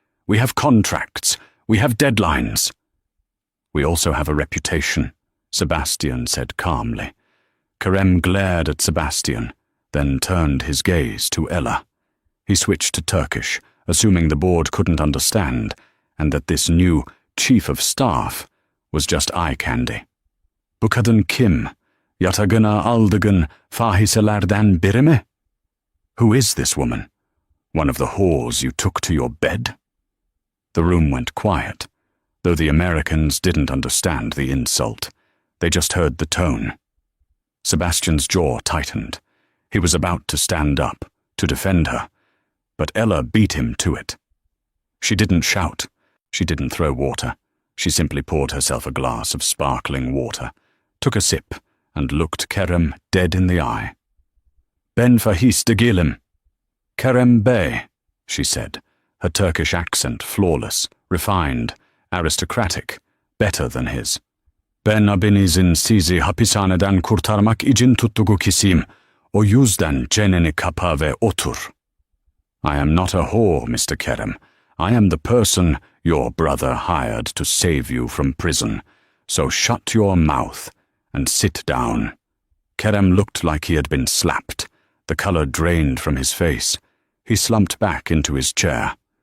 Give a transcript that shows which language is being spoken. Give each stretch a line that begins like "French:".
English: "We have contracts. We have deadlines." "We also have a reputation," Sebastian said calmly. Kerem glared at Sebastian, then turned his gaze to Ella. He switched to Turkish, assuming the board couldn't understand, and that this new chief of staff was just eye candy.
Turkish: "Bu kadın kim? Yatağına aldığın fahiselerden biri mi?"
English: "Who is this woman? One of the whores you took to your bed?" The room went quiet, though the Americans didn't understand the insult. They just heard the tone. Sebastian's jaw tightened. He was about to stand up, to defend her, but Ella beat him to it. She didn't shout. She didn't throw water. She simply poured herself a glass of sparkling water, took a sip, and looked Kerem dead in the eye.
Turkish: "Ben fahis de gilim."
English: "Kerem Bey," she said, her Turkish accent flawless, refined, aristocratic, better than his.
Turkish: "Ben abinizin sizi hapishaneden kurtarmak için tuttuğu kişiyim. O yüzden çeneni kapa ve otur."
English: "I am not a whore, Mr. Kerem. I am the person your brother hired to save you from prison. So shut your mouth and sit down." Kerem looked like he had been slapped. The color drained from his face. He slumped back into his chair.